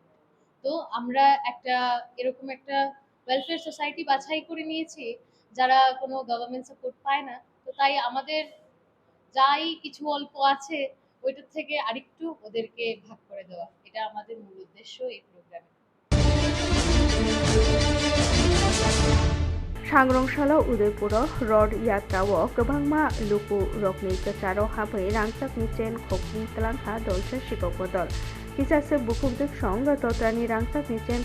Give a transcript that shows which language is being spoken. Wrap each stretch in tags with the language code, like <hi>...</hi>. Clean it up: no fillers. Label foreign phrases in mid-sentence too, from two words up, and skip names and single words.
<bn>তো আমরা এরকম একটা</bn> <en>welfare society</en> <bn>বাছাই করে নিয়েছি যারা কোনো</bn> <en>government support</en> <bn>পায় না। তো তাই আমাদের যাই কিছু অল্প আছে ওইটার থেকে আরেকটু ওদেরকে ভাগ করে দেওয়া, এটা আমাদের মূল উদ্দেশ্য এই প্রোগ্রামে।</bn> <trp>सांग्रंशाला उदयपुर रड यात्राव गोबांमा लुकु रकनि गोचारो हाबै रांचाकनि चेन खकनि तलांखा दलसे सिगक दल किसासे बुकुमदुक संग तत्रानि रांचाकनि चेन</trp>